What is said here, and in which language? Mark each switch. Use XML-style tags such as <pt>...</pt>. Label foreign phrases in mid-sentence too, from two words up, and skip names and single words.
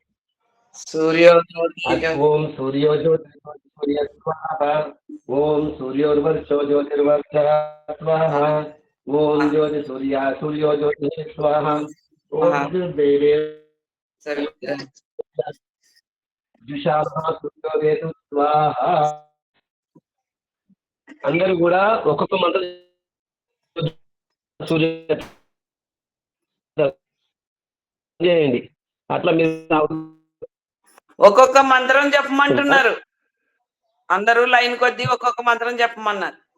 <sa>ओम सूर्यो ज्योतिर्सूर्य स्वाहा ओम सूर्योर्वर्चो ज्योतिर्वर्चः स्वाहा ओम ज्योति सूर्यो ज्योतिः स्वाहा ओम देवे जुषाभा सूर्योदेतु स्वाहा</sa> <te>అందరూ కూడా ఒక్కొక్క మంత్రం సూర్య చేయండి అట్లా మీరు ఒక్కొక్క మంత్రం చెప్పమంటున్నారు. అందరూ లైన్ కొద్దీ ఒక్కొక్క మంత్రం చెప్పమన్నారు.</te>